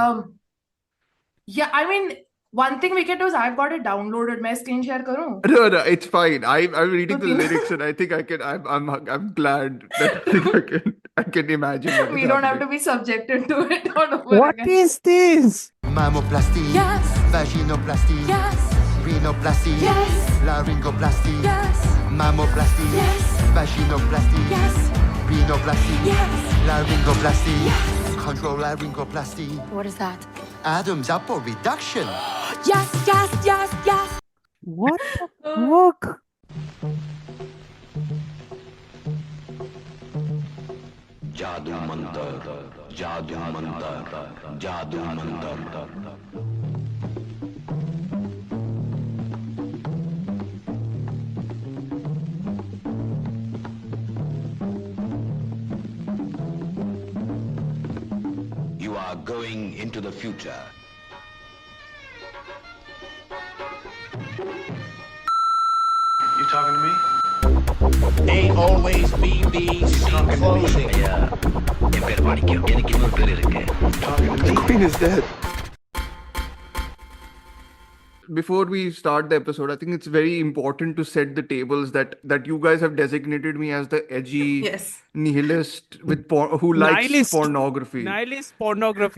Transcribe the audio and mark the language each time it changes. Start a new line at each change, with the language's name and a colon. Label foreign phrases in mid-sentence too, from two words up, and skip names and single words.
English: Yeah, I mean, one thing we can do is I've got it downloaded.
Hindi: मैं
English: screen share
Hindi: करूँ?
English: No, no, it's fine. I'm reading तो the तीन lyrics and I think I can. I'm glad that I think I can imagine what is we don't have happening. to be subjected to it all over What again. is this? Mammoplasty, Yes, vaginoplasty, yes, rhinoplasty, yes, laryngoplasty, yes, mammoplasty, yes, vaginoplasty, yes, rhinoplasty, yes. laryngoplasty, control laryngoplasty, What is that? Adam's apple reduction. Yes, yes, yes, yes. What the fuck?
Hindi: जादू मंतर जादू मंतर जादू मंतर
English: You are going into the future. You talking to me? They always be the scene closing.
Tamil: என் பேர் மாணிக்கம் எனக்கு இன்னொரு பேர் இருக்கு
English: Talking to me? Queen is dead. Before we start the episode, I think it's very important to set the tables that you guys have designated me as the edgy Yes. nihilist who likes Nihilist. pornography. Nihilist pornography.